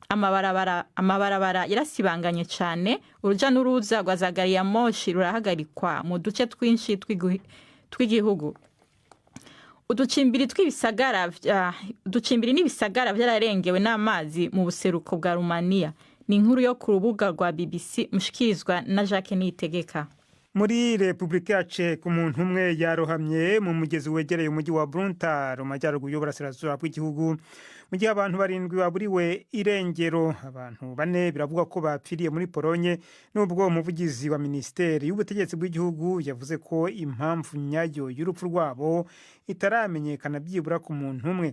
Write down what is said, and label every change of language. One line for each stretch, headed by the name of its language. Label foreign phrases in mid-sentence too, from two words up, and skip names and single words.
Rundi: amabarabara yarasibanganye cyane, uruja n'uruza rwa za gari ya moshi rurahagarikwa mu duce twinshi tw'igihugu. uducimbiri n'ibisagara byararengewe n'amazi mu buseruko bwa Rumaniya. Ni inkuru yo ku rubuga rwa BBC mushikirizwa na Jacques Niyitegeka.
Kinyarwanda: Muri Repubulika ya Czech umuntu umwe yarohamye mu mugezi wegereye umujyi wa Bruntar mu majyaruguru y'uburasirazuba bw'igihugu, mu gihe abantu 7 baburiwe irengero. Abantu 4 biravuga ko bapfiriye muri Polonye, nubwo umuvugizi wa Minisiteri y'ubutegetsi bw'igihugu yavuze ko impamvu nyayo y'urupfu rwabo itaramenyekana byibura ku muntu umwe.